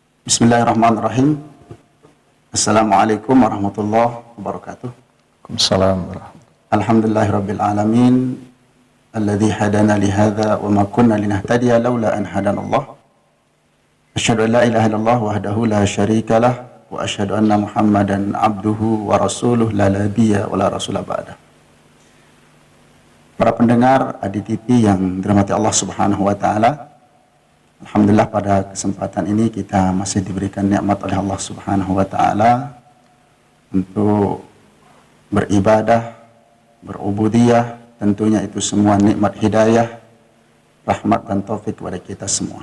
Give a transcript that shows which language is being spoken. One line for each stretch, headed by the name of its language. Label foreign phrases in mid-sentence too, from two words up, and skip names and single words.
Arabic: بسم الله الرحمن الرحيم. السلام عليكم ورحمة الله وبركاته. وعليكم السلام ورحمة الله. الحمد لله رب العالمين الذي هدانا لهذا وما كنا لنهتدي لولا أن هدانا الله. أشهد أن لا إله إلا الله وحده لا شريك له وأشهد أن محمدا عبده ورسوله لا نبي ولا رسول بعد.
Indonesian: Para pendengar ADTV yang dirahmati Allah
Arabic: سبحانه وتعالى,
Indonesian: alhamdulillah pada kesempatan ini kita masih diberikan nikmat oleh Allah
Arabic: سبحانه وتعالى
Indonesian: untuk beribadah, berubudiyah, tentunya itu semua nikmat hidayah, rahmat dan taufik kepada kita semua.